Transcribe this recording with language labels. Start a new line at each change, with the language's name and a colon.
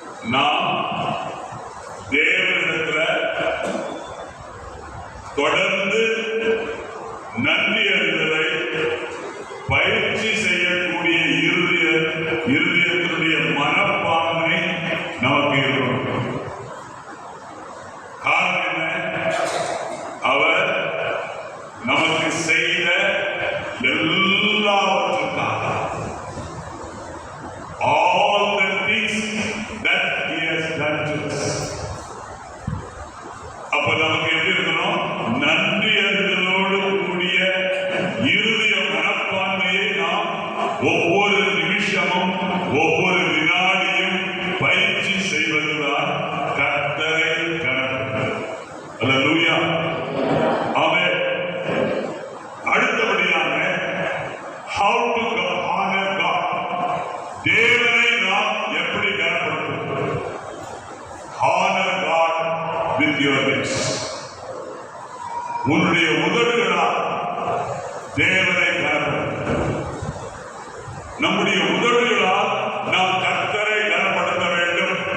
Tamil: நாம் தேவனிடத்துல தொடர்ந்து நன்றி அறிதலை பயிற்சி செய்யக்கூடிய இருதயத்தினுடைய மனப்பான்மை நமக்கு இருக்கும். காரணம் என்ன? அவர் நமக்கு செய்த எல்லாவற்றுக்காக,
English: all the things that he has done to us.
Tamil: அப்ப நமக்கு எப்படி இருக்கணும்? நன்றி அறிதலோடு கூடிய இருதய மனப்பான்மையை நாம் ஒவ்வொரு நிமிஷமும் ஒவ்வொரு வினாடியும் பயிற்சி செய்வதுதான் கர்த்தரை கனப்படுத்துவது. அல்லேலூயா. ஆமென். அடுத்தபடியாக
English: how to honor God.
Tamil: தேவனை நாம் எப்படி கனப்படுத்துவது?
English: honor God with your lips.
Tamil: உன்னுடைய உதடுகளால் தேவனை கனப்படுத்து. நம்முடைய உதடுகளால் நாம் கர்த்தரை கனப்படுத்த வேண்டும்.